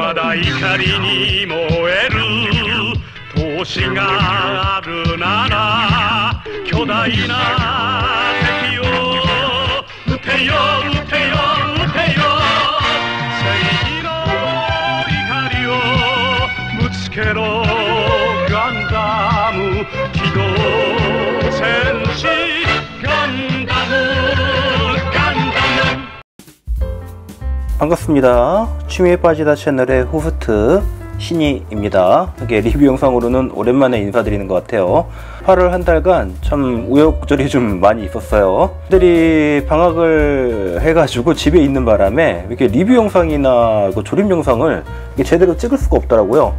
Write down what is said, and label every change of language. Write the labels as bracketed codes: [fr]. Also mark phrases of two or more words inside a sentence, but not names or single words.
[ja] が怒りに燃える星があるなら巨大な敵を撃てよ撃てよ撃てよ正義の怒りをぶつけろガンダム機動戦士ガンダムガンダム。 [ko] 반갑습니다. 취미에 빠지다 채널의 호스트 신이입니다. 이게 리뷰 영상으로는 오랜만에 인사드리는 것 같아요. 8월 한 달간 참 우여곡절이 좀 많이 있었어요. 애들이 방학을 해가지고 집에 있는 바람에 이렇게 리뷰 영상이나 그 조립 영상을 제대로 찍을 수가 없더라고요.